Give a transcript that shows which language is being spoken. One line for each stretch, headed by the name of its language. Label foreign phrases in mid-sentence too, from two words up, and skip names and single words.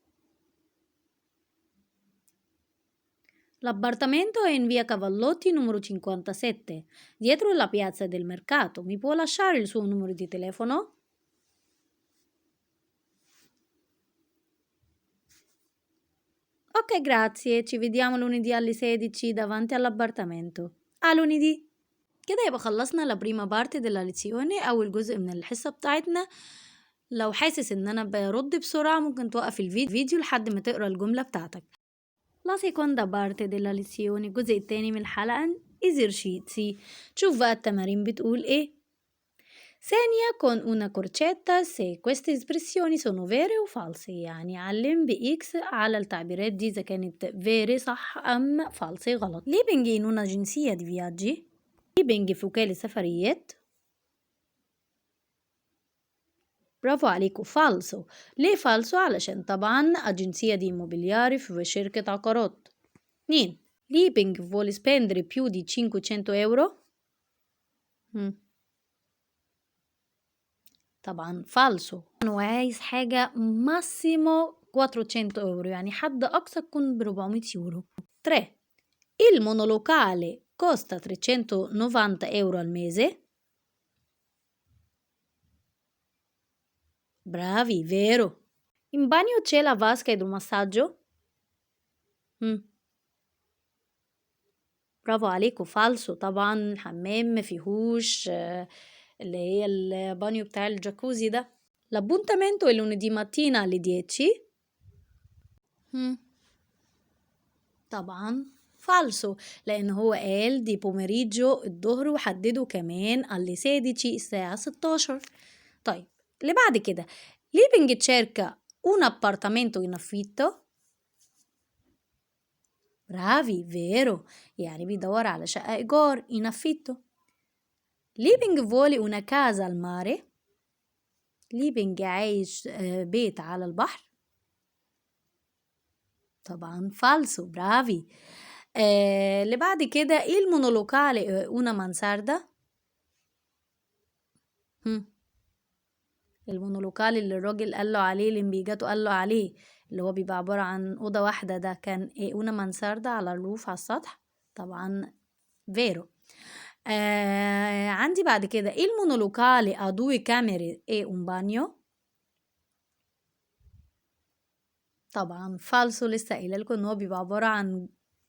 Italian: L'appartamento è in via Cavallotti numero 57, dietro la piazza del mercato. Mi può lasciare il suo numero di telefono? Ok, grazie. Ci vediamo lunedì alle 16 davanti all'appartamento. A lunedì.
Arabic: كده يبقى خلصنا
Italian: la prima parte della lezione،
Arabic: أول جزء من الحصة بتاعتنا. لو حاسس إن أنا برد بسرعة ممكن توقف الفيديو لحد ما تقرأ الجملة بتاعتك.
Italian: La seconda parte della lezione،
Arabic: الجزء التاني من الحلقة، esercizi. شوف بقى التمارين بتقول إيه.
Italian: Segna con una crocetta se queste espressioni sono vere o false،
Arabic: يعني علم بإكس على التعبيرات دي إذا كانت vere صح أم false غلط.
Italian: Living in un'agenzia di viaggi،
Arabic: living في وكالة سفريات. برافو عليكم، فالسو. ليه فالسو؟ علشان طبعا أجنسية دي موبيلياري في شركة عقارات. 2.
Italian: Living vuole spendere più di 500 euro.
Arabic: طبعا فالسو، انه عايز حاجة ماسيمو 400 euro، يعني حد أقصى تكون ب400 يورو. 3.
Italian: Il monolocale costa 390 euro al mese. Bravi, vero. In bagno c'è la vasca ed un massaggio.
Arabic: برافو عليكم، فالسو. طبعا الحمام ما فيهوش اللي هي البانيو بتاع الجاكوزي ده.
Italian: L'appuntamento è lunedì mattina alle 10.
Arabic: طبعا فالسو، لأن هو قال
Italian: di pomeriggio
Arabic: الظهر وحدده كمان alle 16 الساعة 16. طيب اللي بعد كده،
Italian: living cerca un appartamento in affitto. bravi, vero،
Arabic: يعني بيدور على شقة إيجار
Italian: in affitto. living vuole una casa al mare.
Arabic: living عايش بيت على البحر. طبعا فالسو، برافي. اللي بعد كده
Italian: il monolocale una mansarda.
Arabic: المونولوكال اللي الراجل قال له عليه، اللي بيجاته قال له عليه، اللي هو بيبقى عبارة عن أوضة واحدة، ده كان
Italian: una mansarda
Arabic: على الروف على السطح. طبعا فيرو. عندي بعد كده
Italian: il monolocale ha 2 camere e un bagno.
Arabic: طبعا فالسو، لسه قايله لكم ان هو بيبقى عبارة عن